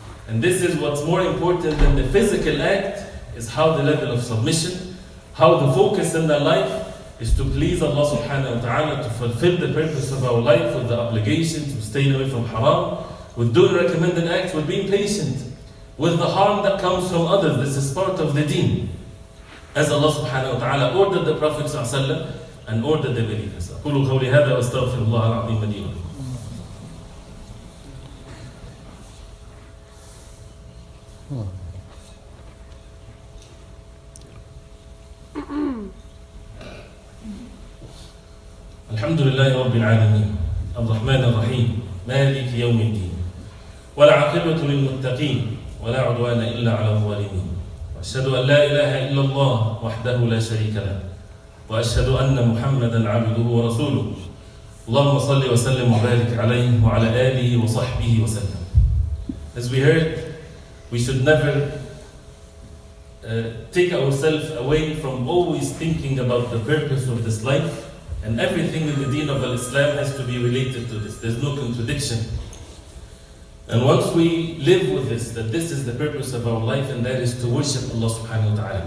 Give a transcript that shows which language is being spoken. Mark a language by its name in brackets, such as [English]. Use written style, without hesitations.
[English] And this is what's more important than the physical act, is how the level of submission, how the focus in their life is to please Allah subhanahu wa ta'ala, to fulfill the purpose of our life with the obligations, with staying away from haram, with doing recommended acts, with being patient with the harm that comes from others. This is part of the deen, as Allah subhanahu wa ta'ala ordered the Prophet sallallahu alaihi wasallam and ordered the believers. [Arabic] أقول قولي هذا وأستغفر الله العظيم لي ولكم. الحمد لله رب العالمين الرحمن الرحيم مالك يوم الدين والعاقبة للمتقين ولا عدوان إلا على الظالمين وأشهد أن لا إله إلا الله وحده لا شريك له وأشهد أن محمدا عبده ورسوله اللهم صل وسلم وبارك عليه وعلى آله وصحبه وسلم. [English] As we heard, we should never take ourselves away from always thinking about the purpose of this life, and everything in the deen of Islam has to be related to this. There's no contradiction. And once we live with this, that this is the purpose of our life, and that is to worship Allah subhanahu wa ta'ala.